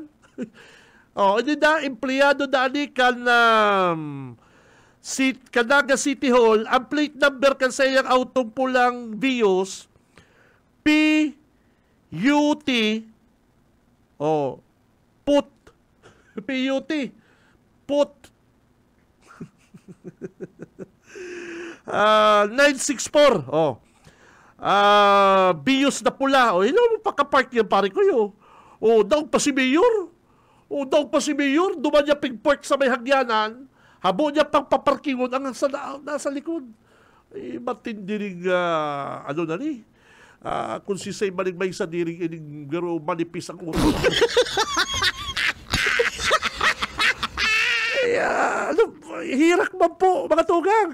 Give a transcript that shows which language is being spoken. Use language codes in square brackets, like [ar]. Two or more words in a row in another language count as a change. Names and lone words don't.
[bik] Hindi na, empleyado na anikan na Naga City Hall, ang plate number kan sa iyang autong pulang Vios, PUT, PUT 964. Bios na pula. Hindi mo pakapark yan, pare ko yun. Daw pa si Mayor. Duman niya pigpark sa may hagyanan. Habo niya pang paparkingon ang nasa likod. Matindiring, kung si Say maligmay sa diring ining garo manipis ang ulo. Hirak man po, mga tugang.